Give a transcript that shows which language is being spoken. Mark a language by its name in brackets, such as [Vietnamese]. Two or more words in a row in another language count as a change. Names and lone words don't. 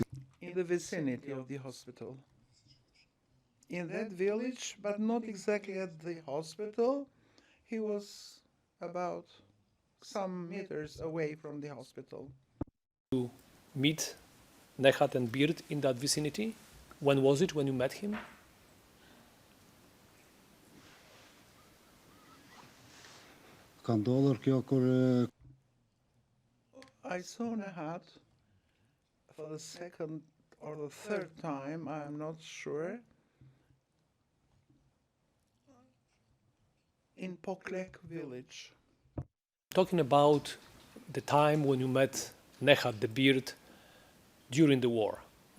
[English] In the vicinity of the hospital. In that village, but not exactly at the hospital, he was about some meters away from the hospital. To meet Nehat and Beard in that vicinity? When was it when you met him? [Albanian] ka ndodhur kjo kur [English] I saw Nehat for the second or the third time, I'm not sure, in Poklek village. Talking about the time when you met Nehat the Beard during the war.